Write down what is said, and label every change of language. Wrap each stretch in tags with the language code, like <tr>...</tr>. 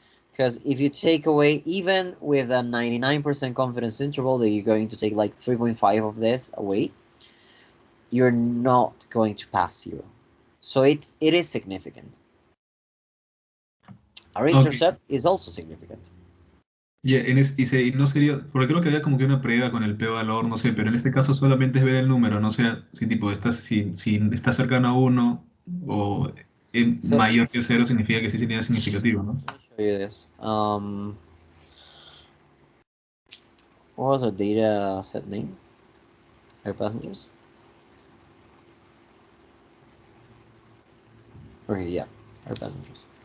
<en>Because if you take away, even with a 99% confidence interval, that you're going to take like 3.5 of this away, you're not going to pass 0. So it is significant. Our intercept is also significant.</en> <es>Yeah, y no sería, porque creo que había como que una prueba con el p-valor, no sé, pero en este caso solamente es ver el número, no sé si tipo si está cercano a 1 o mayor que 0 significa que sí sería significativo, ¿no?</es> <en>Let me show you this. What was our data set name? Air passengers? Okay, yeah, air passengers.</en>